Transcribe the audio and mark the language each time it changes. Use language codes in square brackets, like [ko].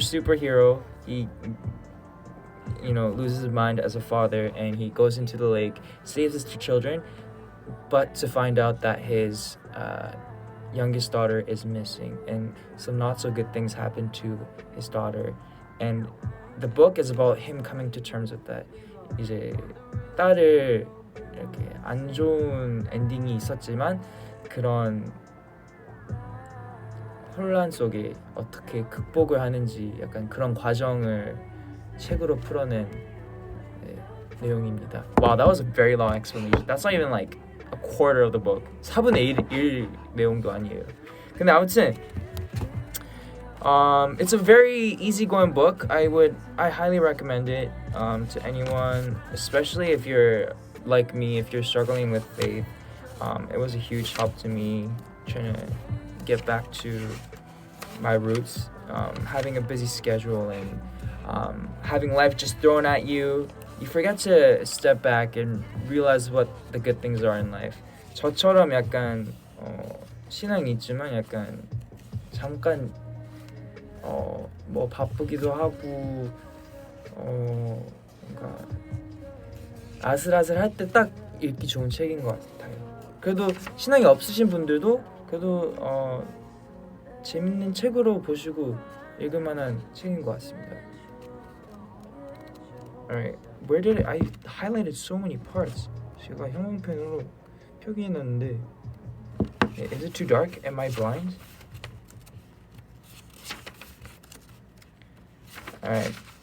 [en] Superhero, he loses his mind as a father, and he goes into the lake, saves his 2 children, but to find out that his youngest daughter is missing, and some not so good things happen to his daughter. And the book is about him coming to terms with that. [ko] 이제 딸을 이렇게 안 좋은 엔딩이 있었지만 그런 혼란 속에 어떻게 극복을 하는지 약간 그런 과정을 책으로 풀어낸 내용입니다. [en] Wow, that was a very long explanation. That's not even like a quarter of the book. [ko] 4분의 1 내용도 아니에요. 근데 아무튼 [en] it's a very easygoing book. I highly recommend it to anyone, especially if you're like me, if you're struggling with faith. It was a huge help to me trying to get back to my roots, having a busy schedule and having life just thrown at you. You forget to step back and realize what the good things are in life. [ko] 저처럼 약간 신앙이 있지만 약간 잠깐 뭐 바쁘기도 하고 뭔가 아슬아슬할 때 딱 읽기 좋은 책인 것 같아요. 그래도 신앙이 없으신 분들도 그래도 재밌는 책으로 보시고 읽을 만한 책인 것 같습니다. [en] Alright, where did I highlighted so many parts? [ko] 제가 형광펜으로 표기해놨는데 [en] Is it too dark? Am I blind? Alright.